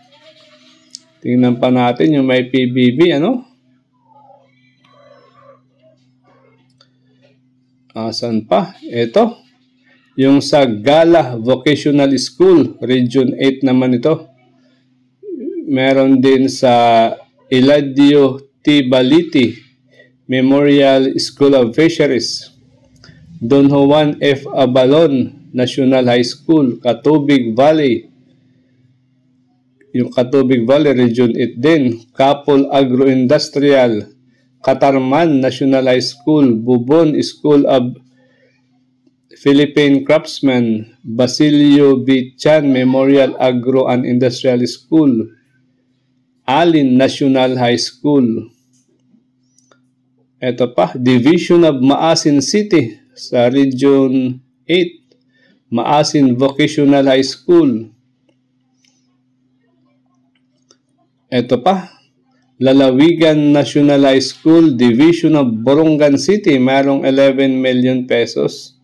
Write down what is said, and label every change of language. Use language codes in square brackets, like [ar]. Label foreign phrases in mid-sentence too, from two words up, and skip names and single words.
[tl] Tingnan pa natin yung may PBB, Asan pa? Ito, yung sa Gala Vocational School, Region 8 naman ito. Meron din sa Eladio T. Baliti Memorial School of Fisheries, Don Juan F. Abalon National High School, Catubig Valley. Yung Catubig Valley, Region 8 din. Kapol Agroindustrial, Katarman National High School, Bubon School of Philippine Craftsmen, Basilio B. Chan Memorial Agro and Industrial School, Alin National High School. Ito pa, Division of Maasin City sa Region 8, Maasin Vocational High School. Ito pa, Lalawigan National High School, Division of Borongan City, mayroong 11 [en] million pesos.